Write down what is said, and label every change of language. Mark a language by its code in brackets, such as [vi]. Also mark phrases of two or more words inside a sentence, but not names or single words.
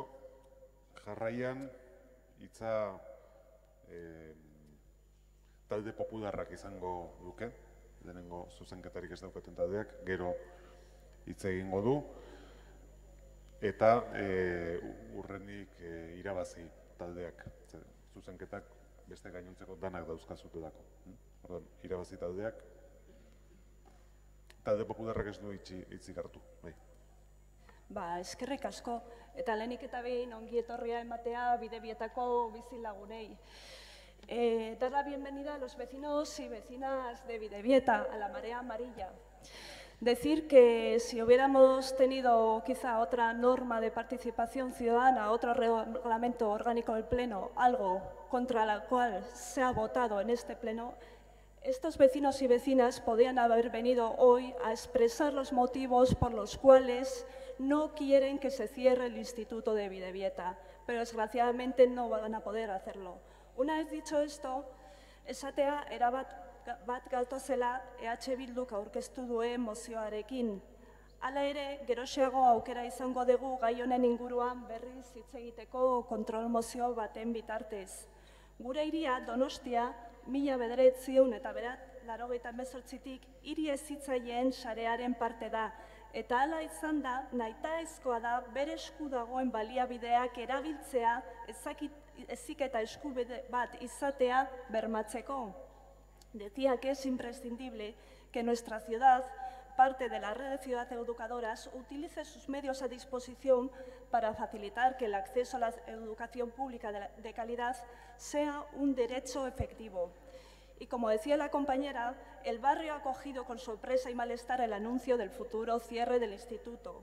[eu] Jarraian, hitza talde popularrak izango duke, lehenengo zuzenketarik ez daukaten taldeak, gero hitz egingo du, eta urrenik irabazi taldeak, zuzenketak beste gainontzeko danak dauzkazutelako. Irabazi taldeak, talde popularrak ez du hitzik hartu. Eskerrik asko, eta lehenik eta behin ongi etorria ematea Bidebietako bizilagunei. [es] Dar la bienvenida a los vecinos y vecinas de Bidebieta, a la marea amarilla. Decir que si hubiéramos tenido quizá otra norma de participación ciudadana, otro reglamento orgánico del Pleno, algo contra la cual se ha votado en este Pleno, estos vecinos y vecinas podrían haber venido hoy a expresar los motivos por los cuales no quieren que se cierre el Instituto de Bidebieta, pero desgraciadamente no van a poder hacerlo. Una vez dicho esto, [eu] esatea erabat gatozela Bilduk aurkeztu duen mozioarekin. Hala ere, geroxeago aukera izango dugu gai honen inguruan berriz hitz egiteko kontrol mozio baten bitartez. Gure hiria Donostia 1989tik hiri hezitzaileen sarearen parte da, eta hala izan da, nahitaezkoa da bere esku dagoen baliabideak erabiltzea heziketa eskubide bat izatea bermatzeko. [es] Decía que es imprescindible que nuestra ciudad, parte de la red de ciudades educadoras, utilice sus medios a disposición para facilitar que el acceso a la educación pública de calidad sea un derecho efectivo. Y como decía la compañera, el barrio ha acogido con sorpresa y malestar el anuncio del futuro cierre del instituto.